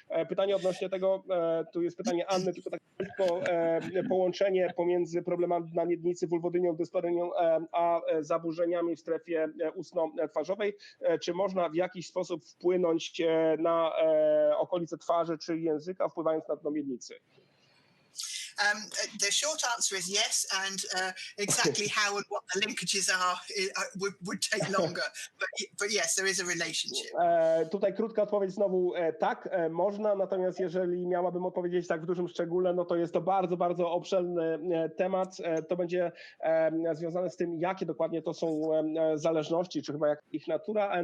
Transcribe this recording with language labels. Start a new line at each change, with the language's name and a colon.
Polish: Pytanie odnośnie tego, tu jest pytanie Anny, tylko tak szybko, połączenie pomiędzy problemami na miednicy, wulwodynią, dysparenią, a zaburzeniami w strefie ustno-twarzowej. Czy można w jakiś sposób wpłynąć na okolice twarzy czy języka, wpływając na dno miednicy?
English: The short answer is yes, and exactly how and what the linkages are would take longer. But yes, there is a relationship.
Polish: Tutaj krótka odpowiedź znowu tak, można, natomiast jeżeli miałabym odpowiedzieć tak w dużym szczególe, no to jest to bardzo, bardzo obszerny temat. To będzie związane z tym, jakie dokładnie to są zależności, czy chyba jak ich natura.